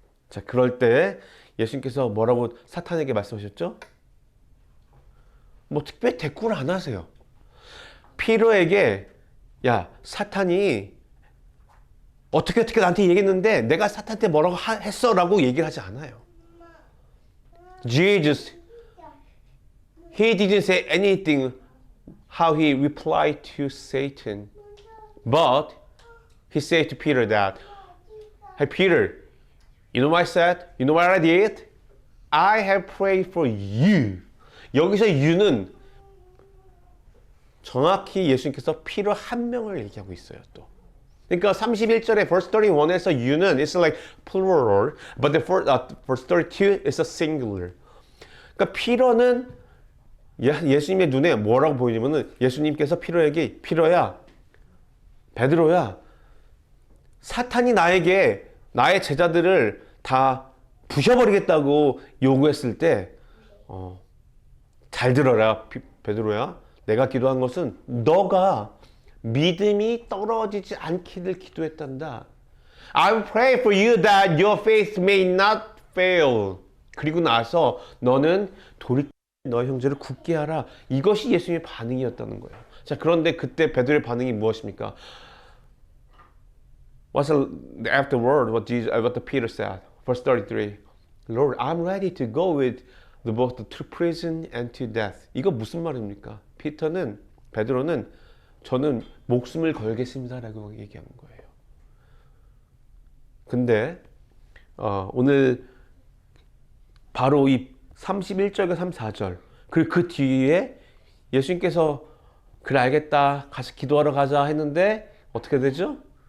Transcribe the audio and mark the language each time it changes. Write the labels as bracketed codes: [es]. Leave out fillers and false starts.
[ko] 자, 그럴 때 예수님께서 뭐라고 사탄에게 말씀하셨죠? 뭐 특별히 대꾸를 안 하세요. 피터에게 야, 사탄이 어떻게 나한테 얘기했는데 내가 사탄한테 뭐라고 했어? 라고 얘기를 하지 않아요. [en] Jesus, he didn't say anything how he replied to Satan. But he said to Peter that, hey Peter, you know what I said? You know what I did? I have prayed for you. [ko] 여기서 you는 정확히 예수님께서 피터 한 명을 얘기하고 있어요. 또 그러니까 31절에 [en] verse 31에서 you는 it's like plural, but the verse 32 is a singular. [ko] 그러니까 피로는 예수님의 눈에 뭐라고 보이냐면은 예수님께서 피로야, 베드로야, 사탄이 나에게 나의 제자들을 다 부셔버리겠다고 요구했을 때, 잘 들어라, 베드로야. 내가 기도한 것은 너가 믿음이 떨어지지 않기를 기도했단다. [en] I pray for you that your faith may not fail. [ko] 그리고 나서 너는 돌이켜 너의 형제를 굳게 하라. 이것이 예수님의 반응이었다는 거예요. 자, 그런데 그때 베드로의 반응이 무엇입니까? [en] What's afterward? What Peter said, verse 33. Lord, I'm ready to go with both to prison and to death. [ko] 이거 무슨 말입니까? 베드로는 저는 목숨을 걸겠습니다라고 얘기한 거예요. 근데 오늘 바로 이 31절과 34절 그리고 그 뒤에 예수님께서 그래 알겠다 가서 기도하러 가자 했는데 어떻게 되죠?